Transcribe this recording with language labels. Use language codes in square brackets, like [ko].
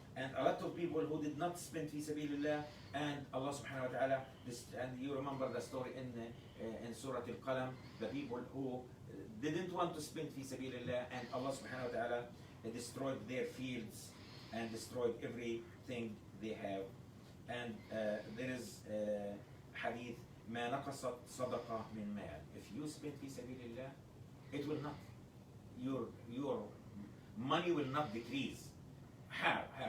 [en] And a lot of people who did not spend fi sabilillah and Allah subhanahu wa ta'ala, and you remember the story in Surah Al-Qalam, the people who didn't want to spend fi sabilillah and Allah subhanahu wa ta'ala destroyed their fields and destroyed everything they have. And there is hadith, [ar] ما نقصت صدقة من مال. [en] If you spend fi sabilillah, it will not, your money will not decrease. How?